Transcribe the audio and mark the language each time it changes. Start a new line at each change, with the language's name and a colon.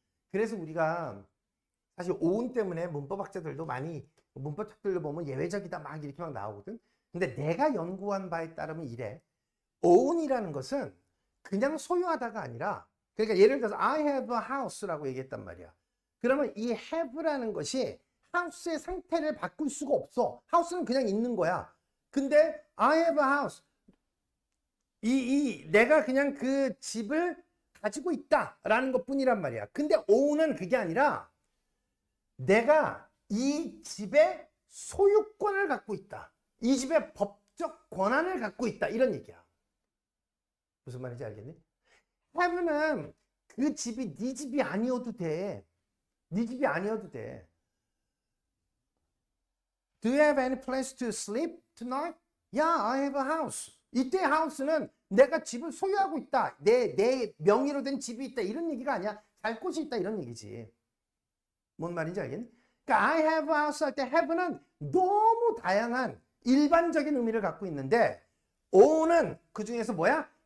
Korean: 그래서 우리가 사실 own 때문에 문법학자들도 많이 문법 책들로 보면 예외적이다 막 이렇게 막 나오거든. 근데 내가 연구한 바에 따르면 이래. own이라는 것은 그냥 소유하다가 아니라, 그러니까 예를 들어서
English: I have a house
Korean: 라고 얘기했단 말이야. 그러면 이 have라는 것이 house의 상태를 바꿀 수가 없어. house는 그냥 있는 거야.
English: 근데 I have a house.
Korean: 내가 그냥 그 집을 가지고 있다라는 것 뿐이란 말이야. 근데 own은 그게 아니라 내가 이 집의 소유권을 갖고 있다. 이 집의 법적 권한을 갖고 있다. 이런 얘기야. 무슨 말인지 알겠니? have는 그 집이 네 집이 아니어도 돼. 네 집이 아니어도 돼.
English: Do you have any place to sleep tonight? Yeah, I have a house.
Korean: 이때 house는 내가 집을 소유하고 있다. 내 명의로 된 집이 있다. 이런 얘기가 아니야. 잘 곳이 있다. 이런 얘기지. 뭔 말인지 알겠니? 그러니까
English: I have a house
Korean: 할 때 have는 너무 다양한 일반적인 의미를 갖고 있는데 own은 그 중에서 뭐야?